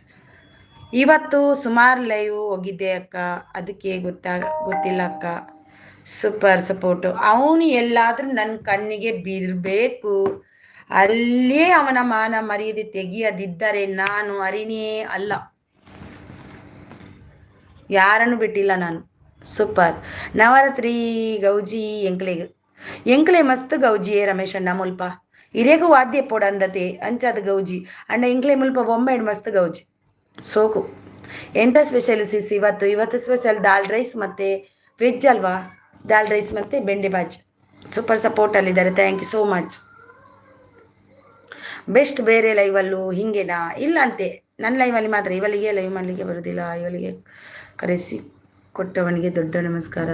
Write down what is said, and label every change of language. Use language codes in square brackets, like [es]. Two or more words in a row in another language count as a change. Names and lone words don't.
[kn] ಇವತ್ತು ಸುಮಾರು ಲೈವ್ ಹೋಗಿದ್ದೆ ಅಕ್ಕ, ಅದಕ್ಕೆ ಗೊತ್ತಿಲ್ಲ ಅಕ್ಕ. [en] super support. [kn] ಅವನು ಎಲ್ಲಾದರೂ ನನ್ನ ಕಣ್ಣಿಗೆ ಬೀರಬೇಕು, ಅಲ್ಲೇ ಅವನ ಮಾನ ಮರ್ಯಾದೆ ತೆಗಿಯದಿದ್ದರೆ ನಾನು ಹರಿನೇ ಅಲ್ಲ, ಯಾರನ್ನು ಬಿಟ್ಟಿಲ್ಲ ನಾನು. ಸೂಪರ್. [tcy] ನವರಾತ್ರಿ ಗೌಜಿ ಎಂಕ್ಲೆ ಮಸ್ತ್ ಗೌಜಿಯೇ ರಮೇಶ್ ಅಣ್ಣ ಮುಲ್ಪ. ಇರೇಗು ವಾದ್ಯ ಪೋಡ ಅಂದತೆ ಅಂಚಾದ ಗೌಜಿ ಅಂಡ ಇಂಕ್ಲೆ ಮುಲ್ಪ ಬೊಂಬೆ ಮಸ್ತ್ ಗೌಜಿ ಸೋಕು. [kn] ಎಂತ ಸ್ಪೆಷಲ್ ಸಿಸ್ ಇವತ್ತು ಸ್ಪೆಷಲ್ ದಾಲ್ ರೈಸ್ ಮತ್ತು ವೆಜ್ ಅಲ್ವಾ, ದಾಲ್ ರೈಸ್ ಮತ್ತು ಬೆಂಡೆ ಬಾಜಿ. ಸೂಪರ್ ಸಪೋರ್ಟಲ್ಲಿದ್ದಾರೆ, [en] thank you so much. [kn] ಬೆಸ್ಟ್ ಬೇರೆ ಲೈವಲ್ಲೂ ಹಿಂಗೇನಾ? ಇಲ್ಲ ಅಂತೆ, ನನ್ನ ಲೈವಲ್ಲಿ ಮಾತ್ರ. ಇವಳಿಗೆ ಲೈವ್ ಮಾಡಲಿಕ್ಕೆ ಬರೋದಿಲ್ಲ, ಇವಳಿಗೆ ಕರೆಸಿ ಕೊಟ್ಟವನಿಗೆ ದೊಡ್ಡ ನಮಸ್ಕಾರ.